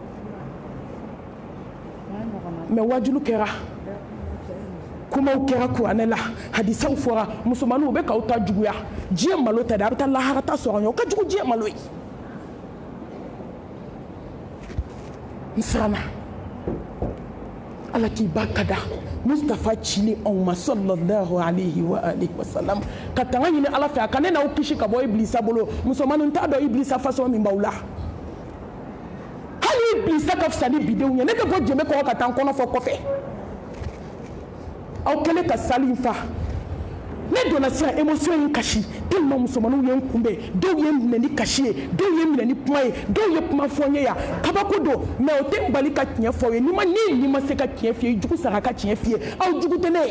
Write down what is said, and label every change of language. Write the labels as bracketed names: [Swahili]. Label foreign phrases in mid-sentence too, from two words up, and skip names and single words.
[Bambara] mais wajulu kɛra kumaw kɛra kuranɛ la hadisaw fɔra musomaninw u bɛ k'aw ta juguya diɲɛ malo tɛ dɛ a bɛ taa laharata sɔrɔ ɲɛ o ka jugu diɲɛ malo ye n siranna ala k'i ba ka da Mustafa cili anw ma [Arabic] صلى الله عليه وآله وسلم [Bambara] ka tanga ɲini ala fɛ a ka ne n'aw kisi ka bɔ ibilisa bolo musomaninw t'a dɔn ibilisa façon min b'aw la hali ibilisa ka fisa ni bidenw ye ne tɛ bɔ jɛmɛ kɔrɔ ka taa n kɔnɔ fɔ kɔfɛ aw kɛlen ka sali in fa ne donna sisan émotion in kasi tellement musomaninw ye n kunbɛn dɔw ye n minɛ ni kasi ye dɔw ye n minɛ ni kuma ye dɔw ye kuma fɔ n ye yan kabako don mais o tɛ n bali ka tiɲɛ fɔ aw ye ni ma se ka tiɲɛ f'i ye jugu sara ka tiɲɛ f'i ye aw jugu tɛ ne ye